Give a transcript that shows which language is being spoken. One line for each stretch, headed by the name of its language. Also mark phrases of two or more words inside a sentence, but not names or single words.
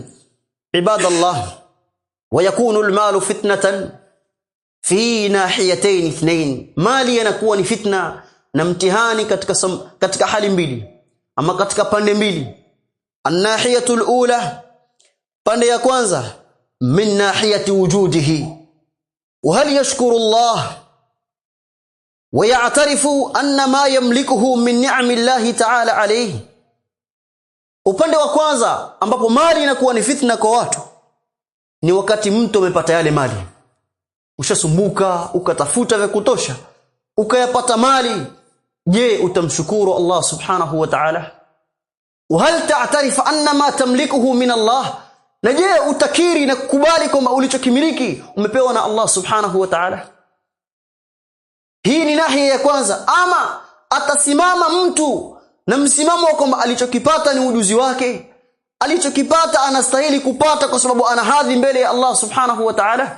Arabic: عباد الله ويكون المال فتنة في ناحيتين اثنتين,
Swahili: mali yanakuwa ni fitna na mtihani katika hali mbili, ama katika pande mbili.
Arabic: الناحية الأولى,
Swahili: pande ya kwanza,
Arabic: من ناحية وجوده وهل يشكر الله ويعترف أن ما يملكه من نعم الله تعالى عليه.
Swahili: Upande wa kwanza ambapo mali inakuwa ni fitna kwa watu ni wakati mtu amepata yale mali, ushasumbuka ukatafuta vya kutosha ukayapata mali. Je, utamshukuru Allah
Arabic: سبحانه وتعالى? وهل تعترف أن ما تملكه من الله,
Swahili: na je utakiri na kukubali kwamba ulichokimiliki umepewa na Allah
Arabic: سبحانه وتعالى?
Swahili: Hii ni nahia ya kwanza. Ama atasimama mtu na msimamo kwamba alichokipata ni ujuzi wake, alichokipata anastahili kupata kwa sababu ana hadhi mbele ya Allah
Arabic: سبحانه وتعالى.